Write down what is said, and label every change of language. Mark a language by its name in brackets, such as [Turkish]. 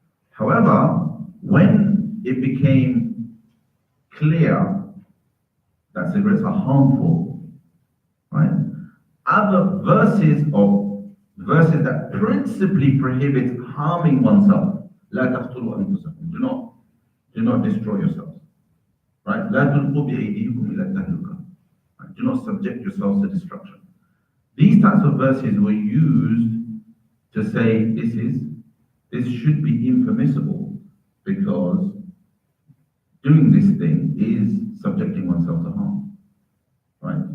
[English] However, when it became clear that cigarettes are harmful, right? Other verses that principally prohibit harming oneself, [Arabic] لا تقتلوا أنفسكم, [English] do not destroy yourselves, right? [Arabic] لا تلقوا بأيديكم إلى التهلكة, right? [English] Do not subject yourselves to destruction. These types of verses were used to say this should be impermissible because doing this thing is subjecting oneself to harm, right?